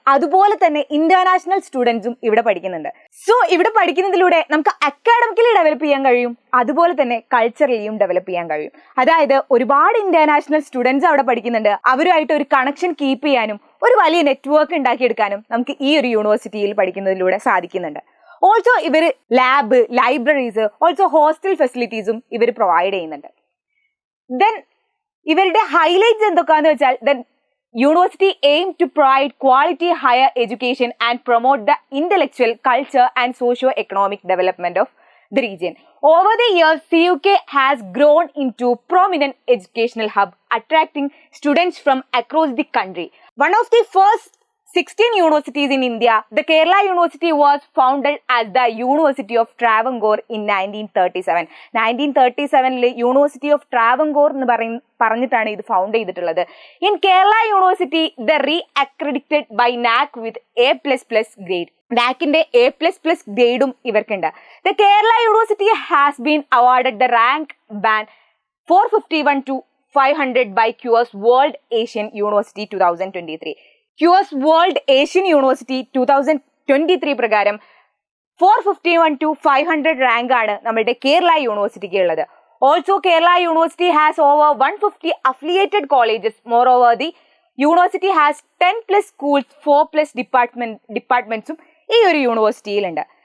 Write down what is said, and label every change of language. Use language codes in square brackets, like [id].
[ml] അതുപോലെ തന്നെ ഇന്റർനാഷണൽ സ്റ്റുഡൻസും ഇവിടെ പഠിക്കുന്നുണ്ട്. സോ ഇവിടെ പഠിക്കുന്നതിലൂടെ നമുക്ക് അക്കാഡമിക്കലി ഡെവലപ്പ് ചെയ്യാൻ കഴിയും, അതുപോലെ തന്നെ കൾച്ചറലിയും ഡെവലപ്പ് ചെയ്യാൻ കഴിയും. അതായത് ഒരുപാട് ഇന്റർനാഷണൽ സ്റ്റുഡൻസ് അവിടെ പഠിക്കുന്നുണ്ട്. അവരുമായിട്ട് ഒരു കണക്ഷൻ കീപ്പ് ചെയ്യാനും ഒരു വലിയ നെറ്റ്വർക്ക് ഉണ്ടാക്കിയെടുക്കാനും നമുക്ക് ഈ ഒരു യൂണിവേഴ്സിറ്റിയിൽ പഠിക്കുന്നതിലൂടെ സാധിക്കുന്നുണ്ട്. ഓൾസോ ഇവർ ലാബ്, ലൈബ്രറീസ്, ഓൾസോ ഹോസ്റ്റൽ ഫെസിലിറ്റീസും ഇവർ പ്രൊവൈഡ് ചെയ്യുന്നുണ്ട്. ദെൻ ഇവരുടെ ഹൈലൈറ്റ്സ് എന്തൊക്കെയാന്ന് വെച്ചാൽ [en] University aim to provide quality higher education and promote the intellectual, culture and socio-economic development of the region. Over the years, CUK has grown into prominent educational hub, attracting students from across the country. One of the first 16 universities in India, the Kerala University was founded as the University of Travancore in 1937. [ml] 1937 University of Travancore എന്ന് പറഞ്ഞിട്ടാണ് ഇത് found ചെയ്തിട്ടുള്ളത്. [en] In Kerala University, the re-accredited by NAC with A++ grade. [ml] NACന്റെ A++ ഗ്രേഡും ഇവർക്കുണ്ട്. [en] The Kerala University has been awarded the rank band 451 to 500 by QS World Asian University 2023. [ml] QS World Asian University 2023 പ്രകാരം 451 to 500 rank ആണ് നമ്മുടെ കേരള യൂണിവേഴ്സിറ്റിക്ക് ഉള്ളത്. [en] Also Kerala university has over 150 affiliated colleges. Moreover the university has 10+ schools, 4+ ഡിപ്പാർട്ട്മെന്റ്സും [ml] ഈ ഒരു യൂണിവേഴ്സിറ്റിയിലുണ്ട്.